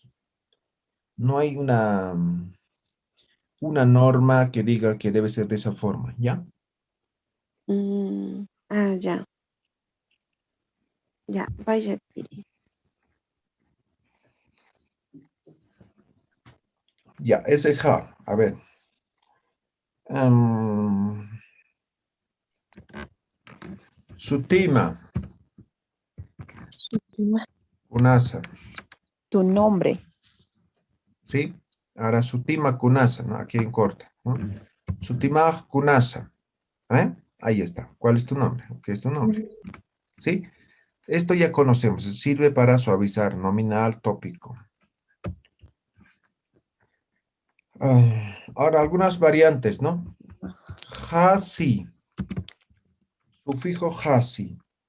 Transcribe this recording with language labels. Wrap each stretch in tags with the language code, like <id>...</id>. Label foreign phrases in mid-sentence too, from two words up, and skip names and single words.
<es>No hay una norma que diga que debe ser de esa forma, ¿ya? Ya. Ya, vaya. Ya, ese ja. A ver.</es> <ay>Sutima, kunasa,</ay> <es>Tu nombre. ¿sí? Ahora</es> <ay>sutima kunasa,</ay> <es>¿no? Aquí en corte, ¿no?</es> <ay>Sutima kunasa,</ay> <es>¿eh? Ahí está. ¿Cuál es tu nombre? ¿Qué es tu nombre? ¿Sí? Esto ya conocemos, sirve para suavizar, nominal, tópico. Ahora, algunas variantes, ¿no? Hasi, sufijo hasi.</es>